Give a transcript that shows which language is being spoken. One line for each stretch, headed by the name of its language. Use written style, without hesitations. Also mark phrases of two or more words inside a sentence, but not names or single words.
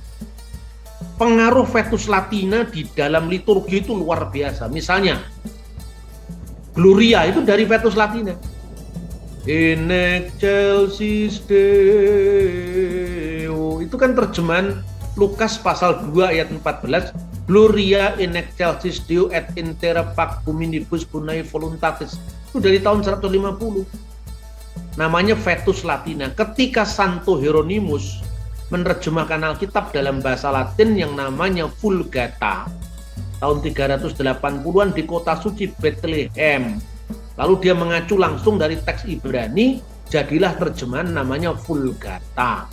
Indonesian: Pengaruh Vetus Latina di dalam liturgi itu luar biasa. Misalnya Gloria itu dari Vetus Latina.
Latin: In excelsis Deo,
Indonesian: itu kan terjemahan Lukas pasal 2 ayat 14.
Latin: Gloria in excelsis Deo et in terra pax hominibus bonae voluntatis.
Indonesian: Itu dari tahun 150. Namanya Vetus Latina. Ketika Santo Hieronymus menerjemahkan Alkitab dalam bahasa Latin yang namanya Vulgata tahun 380-an di kota suci Bethlehem. Lalu dia mengacu langsung dari teks Ibrani, jadilah terjemahan namanya Vulgata.